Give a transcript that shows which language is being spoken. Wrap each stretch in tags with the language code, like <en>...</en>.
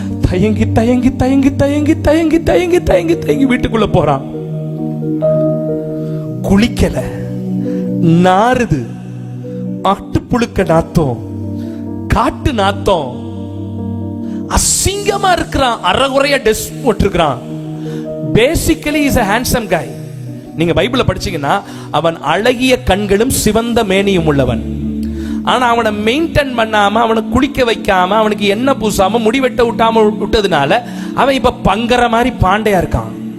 <ta>தயங்கி தயங்கி தயங்கி தயங்கி தயங்கி தயங்கி தயங்கி தயங்கி வீட்டுக்குள்ள போறான். குளிக்கல, நாறுது, ஆட்டுப்புழுக்க நாத்தம், காட்டு நாத்தம், அசிங்கமா இருக்கிறான், அறகுறைய dress போட்டிருக்கிறான்.</ta> <en>Basically is a handsome guy.</en> <ta>நீங்க பைபிள படிச்சீங்கன்னா அவன் அழகிய கண்களும் சிவந்த மேனியும் உள்ளவன். ஆனா அவனை மெயின்டைன் பண்ணாம, அவனை குளிக்க வைக்காம, அவனுக்கு எண்ணெய் பூசாம, முடி வெட்ட விட்டாம விட்டதுனால அவன் இப்ப பங்கற மாதிரி பாண்டையா இருக்கான்.</ta>